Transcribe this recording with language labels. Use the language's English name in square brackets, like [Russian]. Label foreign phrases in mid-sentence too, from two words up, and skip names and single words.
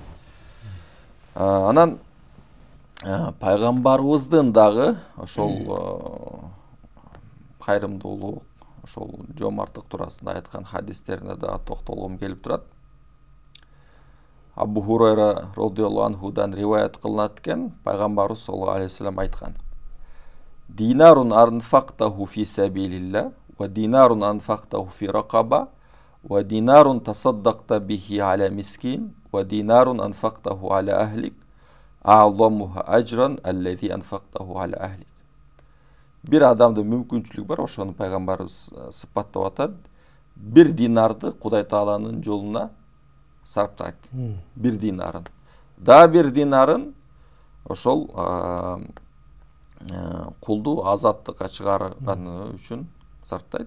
[Kyrgyz] Анан пайгамбарыбыздын дагы ошол кайрымдуулук, ошол жомарттык туурасында айткан хадистерине да токтолгум келип турат. Абу Хурайра [Arabic] رضي الله عنه [Kyrgyz] риваят кылынат экен, пайгамбарыбыз [Arabic] صلى الله عليه وسلم [Kyrgyz] айткан: [Arabic] "دينار أنفقته في سبيل الله، ودينار أنفقته في رقبة، ودينار تصدقت به على مسكين، ودينار أنفقته على أهلك، أعظمها أجرا الذي أنفقته على أهلك." [Kyrgyz] Бир адамдын мүмкүнчүлүгү бар, ошону пайгамбарыбыз сыпаттап атат. Бир динарды Кудай Тааланын жолуна сарптайт. Бир динарын. Да бир динарын ошол кулду азаттыкка чыгарганы үчүн сарптайт.